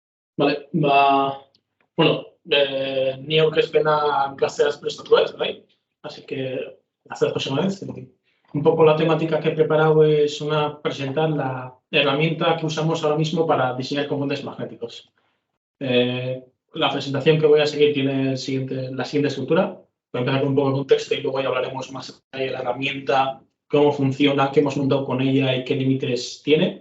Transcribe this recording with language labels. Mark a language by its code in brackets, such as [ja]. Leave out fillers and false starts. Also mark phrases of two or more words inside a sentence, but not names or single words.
[es] Vale, bueno, [eu] ni aurkezpena gazteaz prestatu ez, bai? [es] Así que, hasta la vez. Un poco la temática que he preparado es presentar la herramienta que usamos ahora mismo para diseñar componentes magnéticos. La presentación que voy a seguir tiene la siguiente estructura. Voy a empezar con un poco de contexto y luego ya hablaremos más de la herramienta, cómo funciona, qué hemos montado con ella y qué límites tiene.